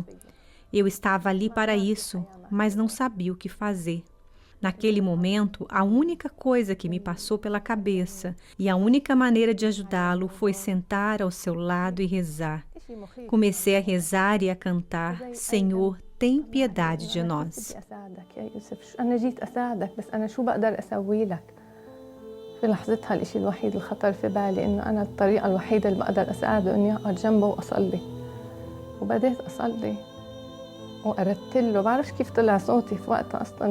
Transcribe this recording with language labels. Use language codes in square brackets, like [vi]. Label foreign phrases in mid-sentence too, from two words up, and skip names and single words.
[pt] Eu estava ali para isso, mas não sabia o que fazer. Naquele momento, a única coisa que me passou pela cabeça e a única maneira de ajudá-lo foi sentar ao seu lado e rezar. Comecei a rezar e a cantar: Senhor, tem piedade de nós. [ar] في لحظتها الإشي الوحيد اللي خطر في بالي إنه أنا الطريقة الوحيدة اللي بقدر أساعده إني أقعد جنبه وأصلي. وبدأت أصلي وقربت له. بعرفش كيف طلع صوتي في وقتها أصلا.